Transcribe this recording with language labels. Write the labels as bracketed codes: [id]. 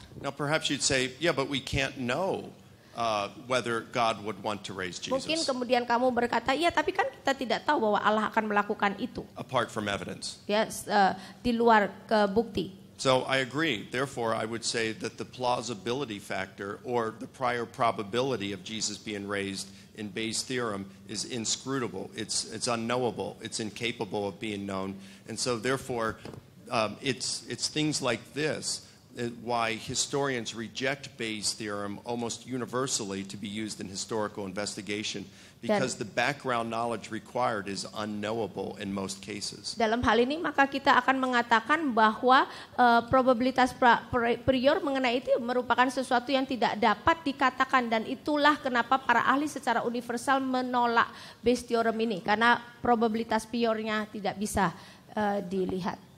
[en] Now perhaps you'd say, yeah, but we can't know whether God would want to raise Jesus. [id] Mungkin kemudian kamu berkata, iya, tapi kan kita tidak tahu bahwa Allah akan melakukan itu. [en] Apart from evidence. [id] Ya, di luar bukti. [en] So I agree. Therefore, I would say that the plausibility factor or the prior probability of Jesus being raised in Bayes' theorem is inscrutable. It's unknowable. It's incapable of being known. And so therefore, it's things like this why historians reject Bayes' theorem almost universally to be used in historical investigation, because the background knowledge required is unknowable in most cases. [id] Dalam hal ini maka kita akan mengatakan bahwa probabilitas prior mengenai itu merupakan sesuatu yang tidak dapat dikatakan, dan itulah kenapa para ahli secara universal menolak Bayes' theorem ini, karena probabilitas priornya tidak bisa dilihat.